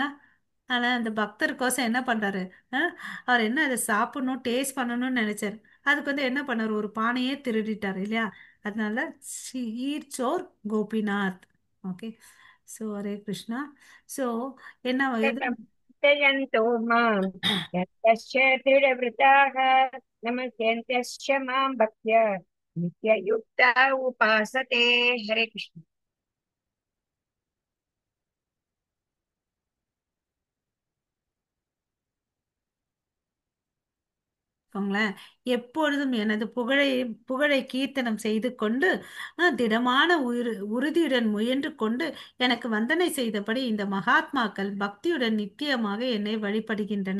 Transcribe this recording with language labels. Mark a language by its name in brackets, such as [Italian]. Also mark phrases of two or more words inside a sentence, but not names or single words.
[Tamil] ஆனா அந்த பக்தருக்கோசம் என்ன பண்றாரு, அவர் என்ன அதை சாப்பிடணும் டேஸ்ட் பண்ணணும்னு நினைச்சாரு, அதுக்கு வந்து என்ன பண்ணாரு, ஒரு பானையே திருடிட்டாரு இல்லையா. அதனால சோர் கோபிநாத். ஓகே. ஸோ ஹரே கிருஷ்ணா. ஸோ என்ன எது [Sanskrit] चिन्तयन्तो माम् यत्तस्य दृढव्रताः नमस्यन्त्यस्य मां भक्त्या नित्ययुक्ता उपासते हरे कृष्ण। [Tamil] வச்சுக்கோங்களேன். எப்பொழுதும் எனது புகழை கீர்த்தனம் செய்து கொண்டு திடமான உறுதியுடன் முயன்று கொண்டு எனக்கு வந்தனை செய்தபடி இந்த மகாத்மாக்கள் பக்தியுடன் நித்தியமாக என்னை வழிபடுகின்றன.